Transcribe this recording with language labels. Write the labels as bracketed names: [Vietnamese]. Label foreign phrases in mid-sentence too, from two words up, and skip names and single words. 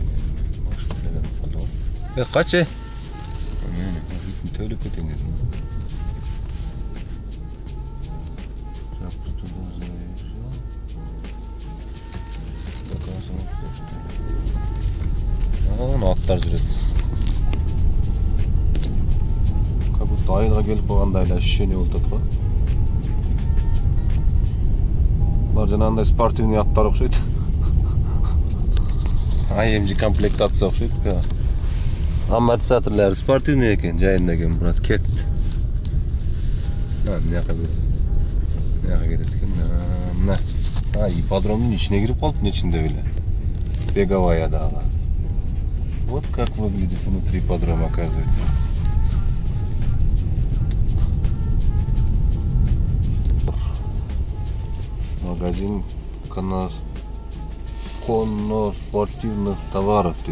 [Kyrgyz] Баш билеген фото. Качы? Мени төлөп кетем дедим. Аттар жүрөт. [Russian] Как будто [Kyrgyz] айылга келип калгандай эле ощущение болуп атат го. Булар жанагындай спортивный аттар окшойт. AMG комплектация окшойт. Амортизаторлары спортивный экен, жайында экен, брат, кет. Мыяка кетет экен. Мына. Ипподромдун ичине кирип калып, нечинде беле. Беговаядагы. [Russian] Вот как выглядит внутри ипподрома, оказывается. Магазин конно-спортивных товаров.